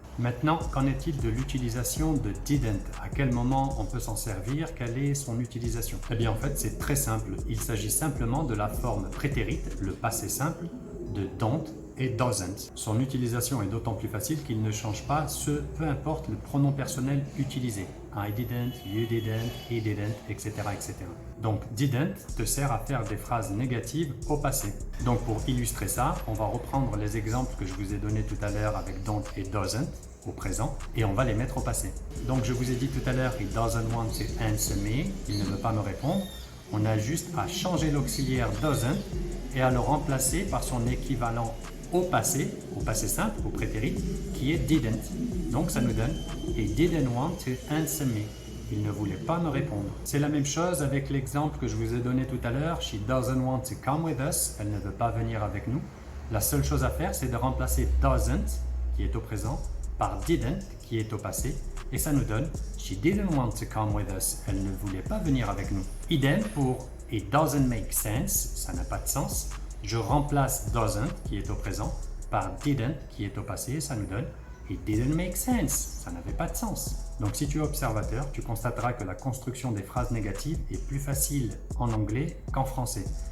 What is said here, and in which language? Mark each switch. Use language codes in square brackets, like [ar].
[fr] Maintenant, qu'en est-il de l'utilisation de didn't? À quel moment on peut s'en servir? Quelle est son utilisation? Eh bien, en fait, c'est très simple. Il s'agit simplement de la forme prétérite, le passé simple, de don't et doesn't. Son utilisation est d'autant plus facile qu'il ne change pas peu importe le pronom personnel utilisé. [en] I didn't, you didn't, he didn't, etc., etc. [fr] Donc didn't te sert à faire des phrases négatives au passé. Donc pour illustrer ça, on va reprendre les exemples que je vous ai donnés tout à l'heure avec don't et doesn't au présent et on va les mettre au passé. Donc je vous ai dit tout à l'heure, [en] he doesn't want to answer me, [fr] il ne veut pas me répondre. On a juste à changer l'auxiliaire doesn't et à le remplacer par son équivalent au passé simple, au prétérit, qui est didn't. Donc ça nous donne [en] he didn't want to answer me. [fr] Il ne voulait pas me répondre. C'est la même chose avec l'exemple que je vous ai donné tout à l'heure. [en] She doesn't want to come with us. [fr] Elle ne veut pas venir avec nous. La seule chose à faire, c'est de remplacer doesn't, qui est au présent, par didn't, qui est au passé. Et ça nous donne [en] she didn't want to come with us. [fr] Elle ne voulait pas venir avec nous. Idem pour [en] it doesn't make sense. [fr] Ça n'a pas de sens. Je remplace doesn't, qui est au présent, par didn't, qui est au passé, et ça nous donne [en] it didn't make sense. [fr] Ça n'avait pas de sens. Donc si tu es observateur, tu constateras que la construction des phrases négatives est plus facile en anglais qu'en français.